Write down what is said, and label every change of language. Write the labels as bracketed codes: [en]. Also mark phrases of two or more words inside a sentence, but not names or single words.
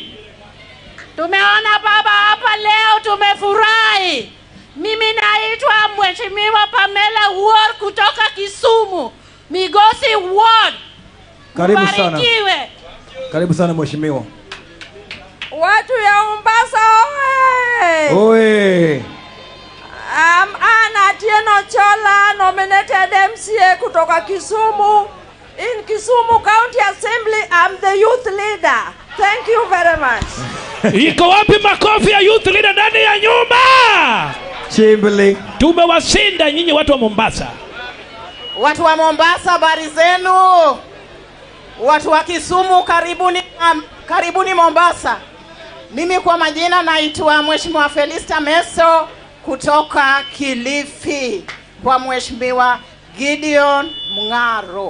[sw] Tumeona baba hapa leo, tumefurahi. Mimi naitwa Mheshimiwa Pamela Ward kutoka Kisumu, Migosi Ward. Karibu sana. Karibu sana mheshimiwa. Watu ya Mombasa oye! Oye! [en] I'm Anna Tieno Chola, nominated MCA kutoka Kisumu. In Kisumu County Assembly, I'm the youth leader. Thank you very much. [sw] Iko wapi makofi ya [en] youth leader [sw] ndani ya nyumba? Chimbili. Tumewashinda nyinyi watu wa Mombasa. Watu wa Mombasa, habari zenu? Watu wa Kisumu, karibuni Mombasa. Mimi kwa majina naitwa Mheshimiwa Felista Meso kutoka Kilifi kwa Mheshimiwa Gideon Mungaro.